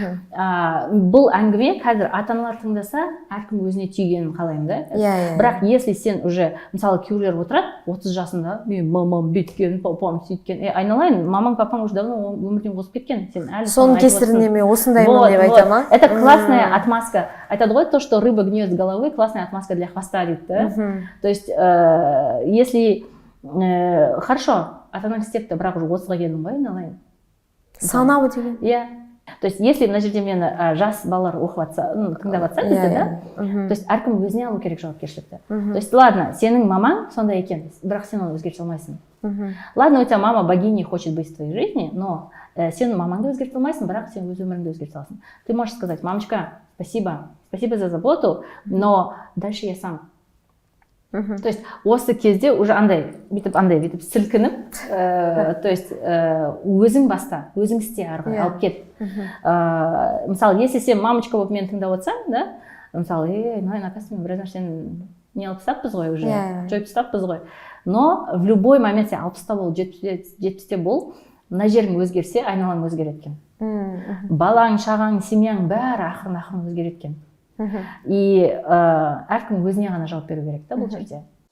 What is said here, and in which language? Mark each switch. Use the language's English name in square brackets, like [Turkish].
[Kazakh] Бұл әңгіме қазір ата-аналар тыңдаса, әркім өзіне түйгенін қалаймын да. Бірақ [Russian] если сен уже, [Kazakh] мысалы күйеулер отырады, 30 жасында, мен мамам бүйткен, папам сөйткен, айналайын, мамаң папаң уже давно өмірден озып кеткен, сен әлі соның кесірінде мен осындаймын деп айтама. [Russian] Это классная отмазка. [Kazakh] Айтады ғой, [Russian] то, что рыба гниет с головы, классная отмазка для хвоста, да? То есть, если хорошо, [Kazakh] ата-анаң істепті, бірақ уже 30-ға келдің ғой, айналайын. Санау деген. Иә. [Russian] То есть, если [Kazakh] мына жерде мені жас балалар оқып жатса, тыңдап жатса бізді, да? То есть, әркім өзіне алу керек жауапкершілікті. [Russian] То есть, ладно, [Kazakh] сенің мамаң сондай екен, бірақ сен оны өзгерте алмайсың. [Russian] Ладно, у тебя мама богиней хочет быть в твоей жизни, но [Kazakh] сен мамаңды өзгерте алмайсың, бірақ сен өз өміріңді өзгерте аласың. [Russian] Ты можешь сказать: мамочка, спасибо за заботу, но дальше я сам. [Kazakh] То есть осы кезде уже андай бүйтіп сілкініп, то есть өзің баста, өзің істе арғы алып кет. Мысалы, если сен мамочка болып мені тыңдап отырсаң, да, мысалы, [Russian] оказывается, [Kazakh] мен біраз нәрсені не алып тастаппыз ғой уже, жойып тастаппыз ғой. [Russian] Но в любой момент [Kazakh] сен 60-та бол, 70-те бол, мына жерің өзгерсе, айналаң өзгереткен. Балаң, шағаң, семьяң бәрі ақырын өзгереткен. [Russian] И [Kazakh] әркім өзіне ғана жауап беру керек та бұл жерде.